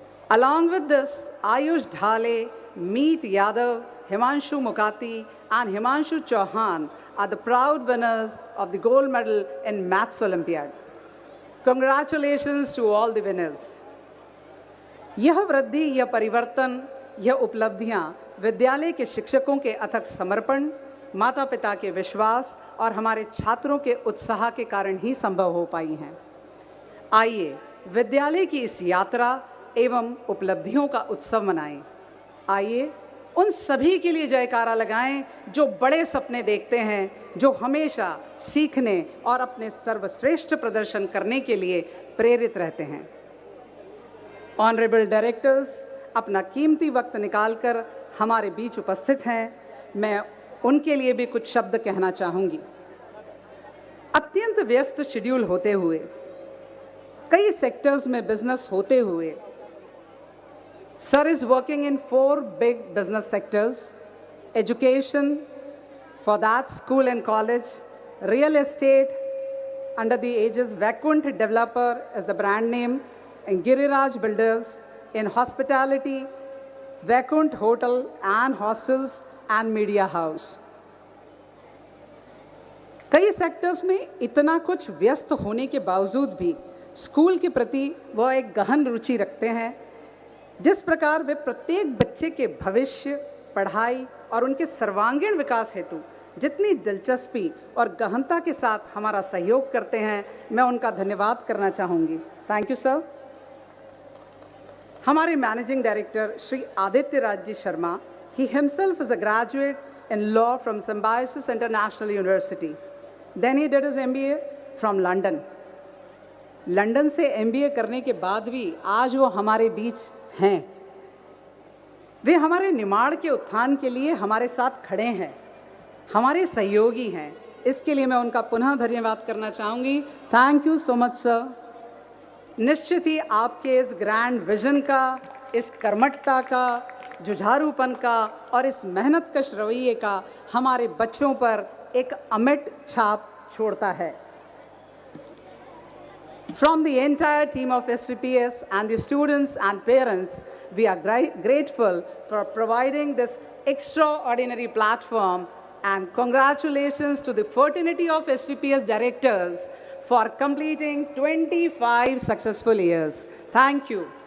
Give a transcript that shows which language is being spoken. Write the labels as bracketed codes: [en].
[en] Along with this, Ayush Dhale, Meet Yadav, Himanshu Mukati, and Himanshu Chauhan are the proud winners of the gold medal in Maths Olympiad. Congratulations to all the winners. [hi] यह वृद्धि, यह परिवर्तन, यह उपलब्धियां विद्यालय के शिक्षकों के अथक समर्पण, माता पिता के विश्वास और हमारे छात्रों के उत्साह के कारण ही संभव हो पाई हैं। आइए विद्यालय की इस यात्रा एवं उपलब्धियों का उत्सव मनाएं। आइए उन सभी के लिए जयकारा लगाएं जो बड़े सपने देखते हैं, जो हमेशा सीखने और अपने सर्वश्रेष्ठ प्रदर्शन करने के लिए प्रेरित रहते हैं। ऑनरेबल डायरेक्टर्स अपना कीमती वक्त निकालकर हमारे बीच उपस्थित हैं। मैं उनके लिए भी कुछ शब्द कहना चाहूँगी। अत्यंत व्यस्त शेड्यूल होते हुए, [en] कई सेक्टर्स में बिजनेस होते हुए, Sir is working in 4 big business sectors: education, for that school and college, real estate, under the aegis Vakunt Developer is the brand name, and Giriraj Builders, in hospitality, Vakunt Hotel and Hostels and Media House. [hi] कई sectors में इतना कुछ व्यस्त होने के बावजूद भी school के प्रति वह एक गहन रुचि रखते हैं। जिस प्रकार वे प्रत्येक बच्चे के भविष्य, पढ़ाई और उनके सर्वांगीण विकास हेतु जितनी दिलचस्पी और गहनता के साथ हमारा सहयोग करते हैं, मैं उनका धन्यवाद करना चाहूँगी। [en] Thank you sir. [hi] हमारे managing director Shri Aditya Raj ji Sharma, [en] he himself is a graduate in law from Symbiosis International University. Then he did his MBA from London. [hi] London से MBA करने के बाद भी आज वो हमारे बीच हैं। वे हमारे निमाड़ के उत्थान के लिए हमारे साथ खड़े हैं, हमारे सहयोगी हैं। इसके लिए मैं उनका पुनः धन्यवाद करना चाहूँगी। [en] Thank you so much sir. [hi] निश्चित ही आपके इस ग्रैंड विजन का, इस कर्मठता का, जुझारूपन का और इस मेहनतकश रवैये का हमारे बच्चों पर एक अमिट छाप छोड़ता है। [en] From the entire team of SVPS and the students and parents, we are grateful for providing this extraordinary platform, and congratulations to the fraternity of SVPS directors for completing 25 successful years. Thank you.